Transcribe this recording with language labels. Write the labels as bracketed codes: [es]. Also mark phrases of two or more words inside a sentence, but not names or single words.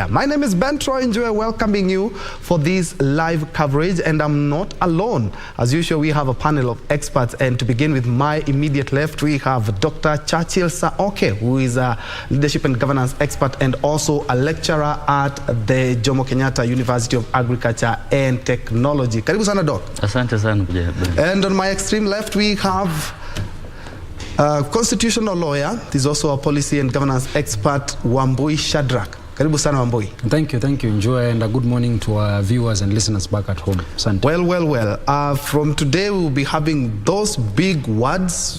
[en] My name is BenTroy Njue, welcoming you for this live coverage, and I'm not alone. As usual, we have a panel of experts, and to begin with my immediate left, we have Dr. Churchill Saoke, who is a leadership and governance expert and also a lecturer at the Jomo Kenyatta University of Agriculture and Technology. [sw] Karibu sana, Doc. Asante sana. [en] And on my extreme left, we have a constitutional lawyer. He's also a policy and governance expert, Wambui Shadrack. [sw] Karibu sana, Wambui. [en] Thank you, Njue, and a good morning to our viewers and listeners back at home. [sw] Asante. [en] Well. From today, we'll be having those big words.